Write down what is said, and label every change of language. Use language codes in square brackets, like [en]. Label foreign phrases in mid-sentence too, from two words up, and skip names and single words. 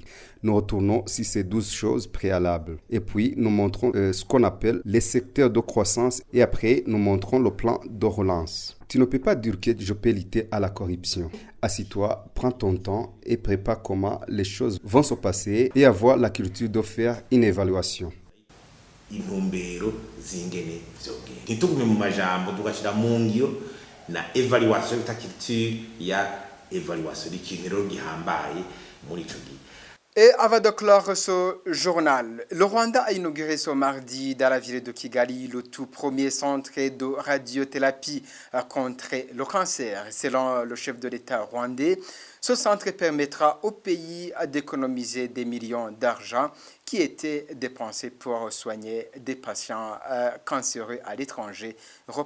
[fr] Nous retournons sur ces 12 choses préalables. Et puis, nous montrons ce qu'on appelle les secteurs de croissance. Et après, nous montrons le plan de relance. Tu ne peux pas dire que je peux lutter à la corruption. Assis-toi, prends ton temps et prépare comment les choses vont se passer et avoir la culture de faire une évaluation. [rn] Intumbero zingene vyogenda ntitugume mu majambo tugashira mu ngiro na evaluation itakitu ya evaluation ikintu rero gihambaye muri ico gihe. [fr] Et avant de clore ce journal, le Rwanda a inauguré ce mardi dans la ville de Kigali le tout premier centre de radiothérapie contre le cancer. Selon le chef de l'État rwandais, ce centre permettra au pays d'économiser des millions d'argent qui étaient dépensés pour soigner des patients cancéreux à l'étranger.